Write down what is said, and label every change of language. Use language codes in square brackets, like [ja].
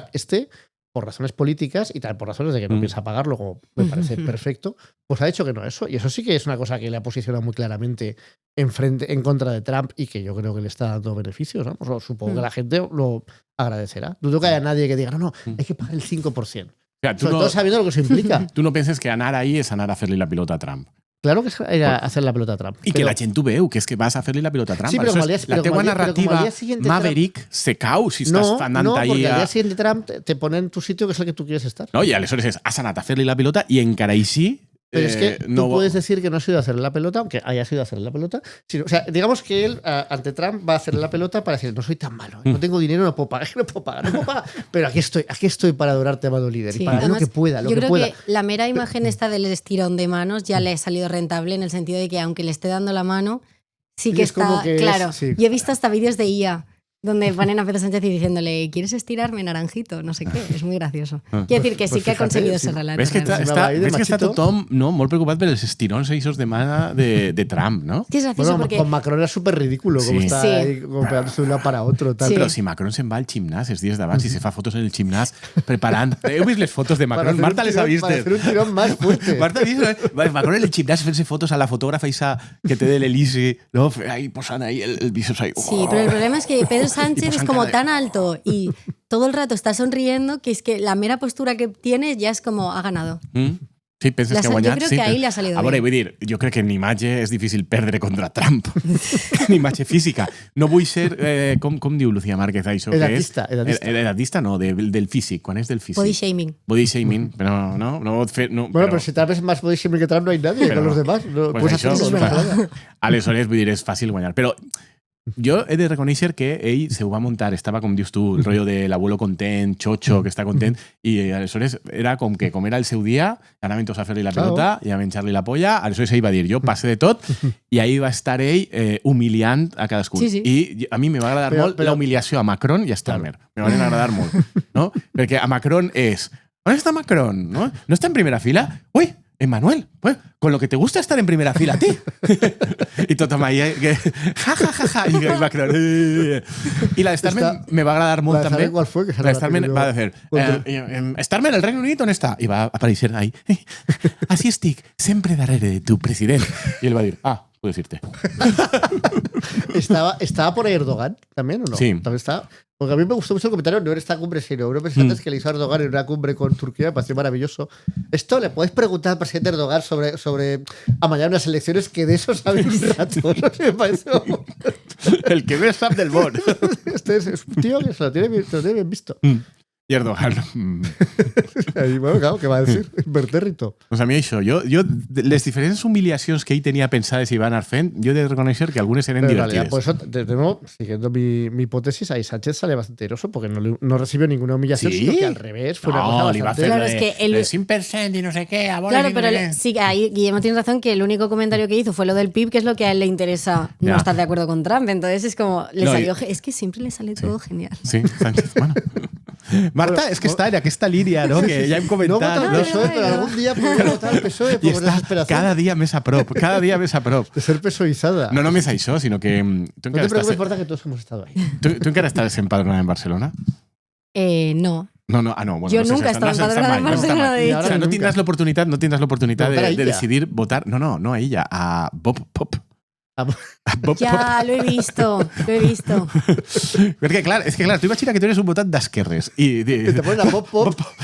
[es] O sea, por razones políticas y tal, por razones de que no piensa pagarlo, como me parece perfecto, pues ha dicho que no eso. Y eso sí que es una cosa que le ha posicionado muy claramente en contra de Trump y que yo creo que le está dando beneficios. ¿No? Supongo que la gente lo agradecerá. Dudo que haya nadie que diga, no, hay que pagar el 5%. O sea, sobre todo sabiendo lo que eso implica. [ca] Tú no pienses que anar ahí és anar a fer-li la pilota a Trump. [es] Claro que es ir a hacer la pelota a Trump. [ca] I que la gent ho veu, que és que vas a fer-li la pilota a Trump. Sí, però la teua narrativa Maverick se cau si estàs anant no, ahí. [es] No, porque al día siguiente Trump te pone en tu sitio que es el que tú quieres estar. [ca] No, i aleshores has anat a fer-li la pilota i encara així... [es] Pero es que tú puedes decir que no has ido a hacerle la pelota, aunque haya sido a hacerle la pelota. O sea, digamos que él, ante Trump, va a hacerle la pelota para decir, no soy tan malo, no tengo dinero, no puedo pagar, pero aquí estoy para adorarte, amado líder, sí, y para además, lo que pueda, yo creo que la mera imagen esta del estirón de manos ya le ha salido rentable en el sentido de que aunque le esté dando la mano, sí que está, claro. Sí. Yo he visto hasta vídeos de IA donde ponen a Pedro Sánchez y diciéndole, ¿quieres estirarme, naranjito? No sé qué, és muy gracioso. Quiero decir que sí que ha conseguido ese relato. [ca] Ves que està tothom molt preocupat per els estirons eixos de mà de Trump, ¿no? [es] Sí, es gracioso porque... Con Macron era súper ridículo, como está ahí pegándose de un lado para otro. Tal. Sí. [ca] Però si Macron se'n va al gimnàs els dies d'abans i se fa fotos en el gimnàs preparant... Heu vist les fotos de Macron? Marta les ha vist. [es] Para hacer un tirón más fuerte. [ca] Marta ha vist Macron en el gimnàs fent-se fotos a la fotògrafa esa que té de l'Elisi, ¿no? Ahí posant ahí el visos ahí. [es] Sí, pero el problema es que Pedro Sánchez es como tan alto y todo el rato está sonriendo que es que la mera postura que tiene ya es como ha ganado. [ca] Sí, penses que ha guanyat? Jo crec que ahir li ha salido bé. A veure, vull dir, jo crec que en imatge és difícil perdre contra Trump. En imatge física. No vull ser... com diu Lucía Márquez això? Edatista. Edatista no, del físic. Quan és del físic? [en] Body shaming. [ca] Body shaming, però no fer... No, [es] bueno, però si tal vez más body shaming que Trump no hay nadie con los demás. No, [ca] pues això, aleshores, vull dir, és fàcil guanyar. Però jo he de reconèixer que ell se ho va muntar, estava, com dius tu, el rotllo de l'abuelo content, xocho, que està content, i aleshores era com era el seu dia, anaven tots a fer-li la pelota i a menjar-li la polla, aleshores ell va dir, jo passe de tot, i ahí va estar ell humiliant a cadascú. Sí, sí. I a mi me va agradar molt la humiliació a Macron i a Starmer. Me van agradar molt, no? Perquè a Macron és, on està Macron? No està en primera fila? Ui, Emmanuel, pues, con lo que te gusta estar en primera fila a ti. Y tothom ahí, ja, y Macron. Y la de Starmer me va agradar molt també. [es] ¿Cuál fue? [ca] La de Starmer va a decir, Starmer, el Reino Unit, on està? I va aparèixer ahí. Así estic, sempre darrere de tu, president. [es] Y él [ca] va a dir, [es] puedo decirte. [ca] ¿Estaba por Erdogan también o no? [es] Sí. También estaba. Porque a mí me gustó mucho el comentario, no en esta cumbre, sino uno pensé antes que le hizo a Erdogan en una cumbre con Turquía, me pareció maravilloso. Esto le podéis preguntar al presidente Erdogan sobre amañar unas elecciones, que de eso sabe un rato. Eso sí me pareció. [ca] El que ve sap del bon. [es] Este es un tío que se lo tiene bien visto. [ca] I Erdogan. I bueno, claro, què va decir? Impertèrrito. Pues a mi això, jo les diferents humiliacions que ell tenia pensades i va anar fent, jo he de reconèixer que algunes eren divertides. [es] Por eso, de nuevo, siguiendo mi hipótesis, ahí Sánchez sale bastante airoso porque no recibió ninguna humillación, sino que al revés fue una cosa bastante... Claro, es que el 5% y no sé qué. Claro, pero sí, ahí Guillermo tiene razón que el único comentario que hizo fue lo del PIB, que es lo que a él le interesa no estar de acuerdo con Trump. Entonces es como, es que siempre le sale todo genial. Sí, Sánchez, bueno... [ca] Marta, és que està en aquesta línia, no? Que ja hem comentat. No vota el PSOE, però algun dia podrà votar el PSOE per desesperació. Cada dia més a prop, De ser pesoizada. No només això, sinó que... [es] No te preocupes, Marta, que todos hemos estado ahí. [ca] ¿Tú encara estàs empadronada en Barcelona? No. [es] No, bueno, Yo no sé nunca he si estado empadronada en Barcelona, de O hecho. sea, no tendrás la oportunidad Votar a de ella. decidir votar. No a ella, a Bob Pop. Ah, A Bob Ya, lo he visto. [ca] Perquè, clar, és que, clar, tu imagina que tu eres un votant d'esquerres i [es] te ponen a Pop.